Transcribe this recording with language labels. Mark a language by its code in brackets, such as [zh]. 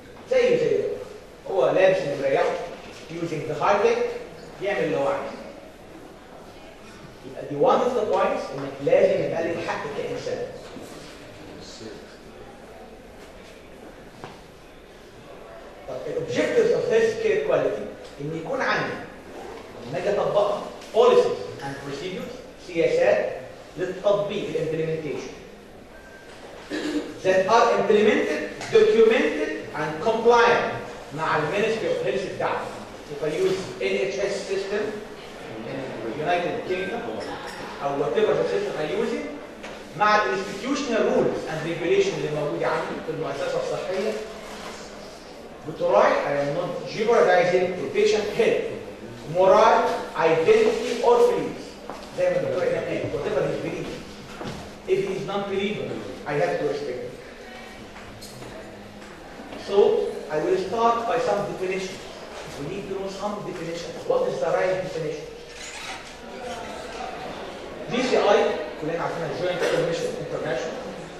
[ar] زي هو لابس اللي مريحه using the high tech يعمل اللي هو عايزه. يبقى دي one of the points انك لازم يبقى لك حق كانسان. [en] الobjectives of healthcare quality ان يكون عندي لما اجي اطبقها policies and procedures سياسات للتطبيق implementation that are implemented, documented and compliant مع Ministry of Health بتاعتي. If I use NHS system in United Kingdom or whatever the system I use it مع institutional rules and regulations اللي موجودة عندي في المؤسسة الصحية بتراعي I am not jeopardizing the patient health, moral, identity or beliefs. [ar] زي ما الدكتور هنا قال whatever his belief. [en] If he is non-believer, I have to respect him. So I will start by some definitions. We need to know some definitions. What is the right definition? [ar] JCI كلنا عارفينها Joint Commission International.